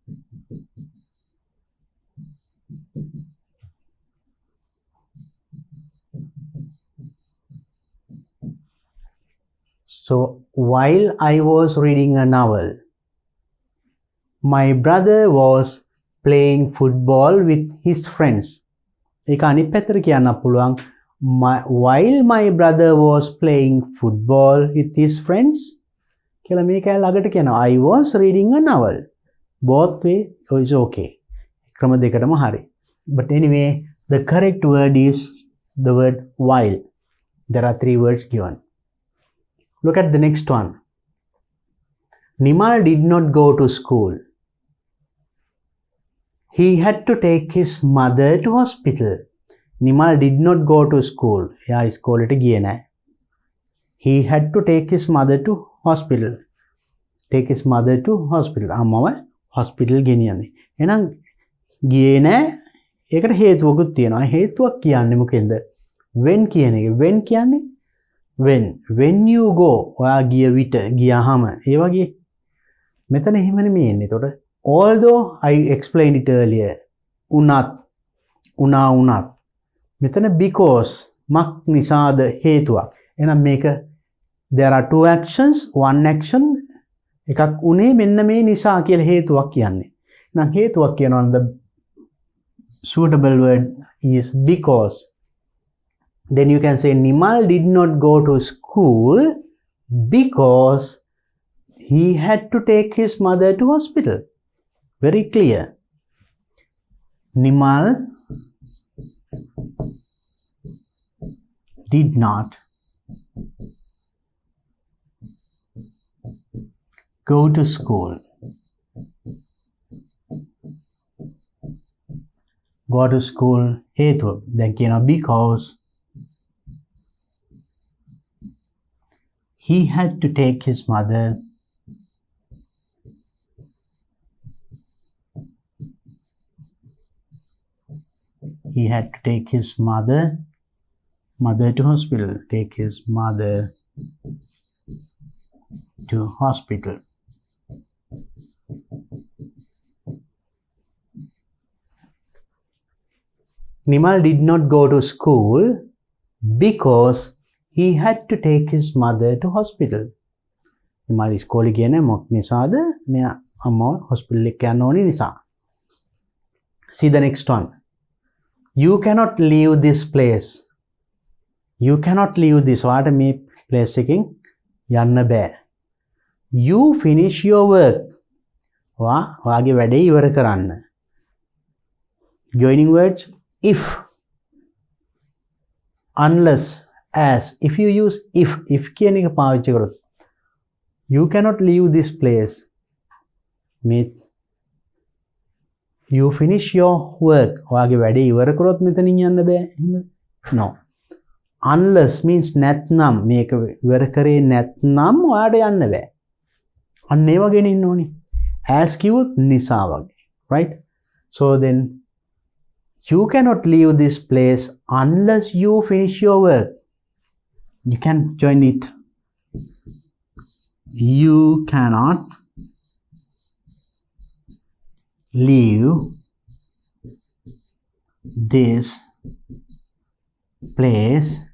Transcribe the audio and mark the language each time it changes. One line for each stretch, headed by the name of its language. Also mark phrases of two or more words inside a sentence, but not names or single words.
English: So while I was reading a novel, my brother was playing football with his friends.
Sinhala: ඒක අනිත් පැත්තට කියන්න පුළුවන්
English: while my brother was playing football with his friends
Sinhala: කියලා මේක ළඟට කියනවා
English: I was reading a novel. Both way is okay.
Sinhala: ක්‍රම දෙකටම හරි.
English: But anyway, the correct word is the word while. There are 3 words given. Look at the next one. Nimal did not go to school. He had to take his mother to hospital. Nimal did not go to school.
Sinhala: එයා ඉස්කෝලේට ගියේ නැහැ.
English: He had to take his mother to hospital. Take his mother to hospital.
Sinhala: අම්මව hospital ගෙනියන්නේ. එහෙනම් ගියේ නැහැ. ඒකට හේතුවකුත් තියෙනවා. හේතුවක් කියන්නේ මොකෙන්ද? When කියන එක. When කියන්නේ
English: when you go
Sinhala: ඔයා ගිය විට ගියාම ඒ වගේ මෙතන එහෙම නෙමෙයි එන්නේ. එතකොට
English: although I explained it earlier
Sinhala: උනත් මෙතන because මක් නිසාද හේතුවක්. එහෙනම් මේක
English: there are 2 actions, one action
Sinhala: එකක් උනේ මෙන්න මේ නිසා කියලා හේතුවක් කියන්නේ. එහෙනම් හේතුවක් කියනවා
English: the suitable word is because. Then you can say Nimal did not go to school because he had to take his mother to hospital. Very clear. Nimal did not go to school. Go to school හේතුව. දැන් කියනවා because he had to take his mother to hospital. Take his mother to hospital. Nimal did not go to school because he had to take his mother to hospital.
Sinhala: Nimal ඉස්කෝලේ ගියේ නැහැ මොකක් නිසාද? මෙයා අම්මව hospital එකට යන්න ඕනේ නිසා.
English: See the next one. You cannot leave this place. You cannot leave this.
Sinhala: ඔයාට මේ place එකෙන් යන්න බෑ.
English: You finish your work.
Sinhala: ඔයාගේ වැඩේ ඉවර කරන්න.
English: Joining words if, unless, as. If you use if
Sinhala: කියන එක පාවිච්චි කරොත්
English: you cannot leave this place. You finish your work.
Sinhala: ඔයාගේ වැඩේ ඉවර කරොත් මෙතනින් යන්න බෑ.
English: No. unless means
Sinhala: නැත්නම් මේක ඉවර කරේ නැත්නම් ඔයාට යන්න බෑ. අන්න ඒ වගේනේ ඉන්න ඕනේ. as කිව්වොත් නිසා වගේ.
English: right? So then you cannot leave this place unless you finish your work. You can join it. You cannot leave this place.